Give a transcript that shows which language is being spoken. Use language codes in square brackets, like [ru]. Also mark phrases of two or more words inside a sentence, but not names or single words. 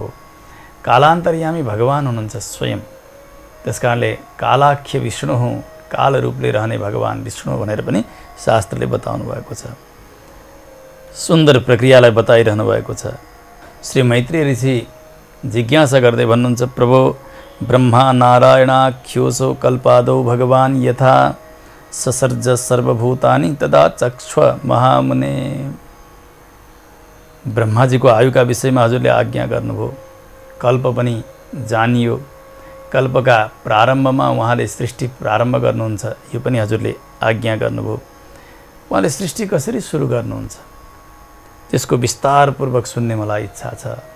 [ne] कालान्तर्यामी भगवान हुनुहुन्छ स्वयं। त्यसकारणले कालाख्य विष्णु हुँ, काल रूपले रहने भगवान विष्णु भनेर पनि शास्त्रले बताउनु भएको छ। सुन्दर प्रक्रियालाई बताइरहनु भएको छ। श्री मैत्रेय ऋषि जिज्ञासा गर्दै भन्नुहुन्छ, [sa] प्रभो ब्रह्मा नारायणाख्योऽसौ कल्पादौ भगवान् यथा ससर्ज सर्वभूतानि तदा चक्ष्व महामुने। [ne] ब्रह्माजीको आयुका विषयमा हजुरले आज्ञा गर्नुभयो। कल्प पनि जानियो। कल्पका प्रारम्भमा उहाँले सृष्टि प्रारम्भ गर्नुहुन्छ, यो पनि हजुरले आज्ञा गर्नुभयो। उहाँले सृष्टि कसरी सुरु गर्नुहुन्छ त्यसको विस्तारपूर्वक सुन्ने मलाई इच्छा छ।